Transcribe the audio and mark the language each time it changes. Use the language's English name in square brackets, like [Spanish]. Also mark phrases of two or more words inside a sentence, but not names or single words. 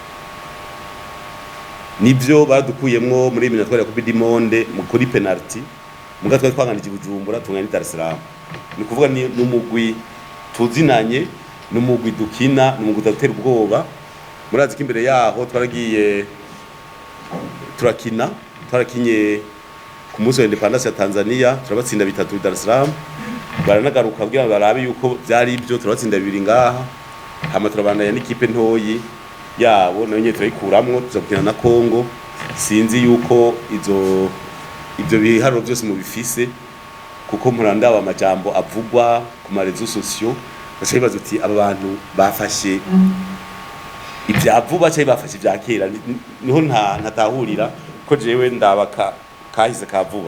[Rundi] Nivyo badukuyemwo muri eliminatoire ya [French] Coupe du Monde [Rundi] mu kuri penalty muga twanganije Bujumbura tungana Dar es Salaam. Ni kuvuga ni numugwi tuzinanye numugwi dukina numugwi datera ubwoba. Murazi ko imbere yaho twaragiye twarakinye ku munsi wa independence ya Tanzania turabatsinda 3 Dar es Salaam. Baranagaruka kugira barabe yuko byari ibyo turabatsinda 2 ngaha hama turabandanya n'ikipe ntoyi yabo nayo nyine turayikuramwo tuzokina na Congo. Sinzi yuko ibyo biharo byose mu bifise kuko murandaba amajambo avugwa ku marezo sociaux bacibaza uti aba bantu bafashe ibyavuba cyangwa bafashe ibya kera niho ntatahurira ko jewe ndabaka kahise kavuba.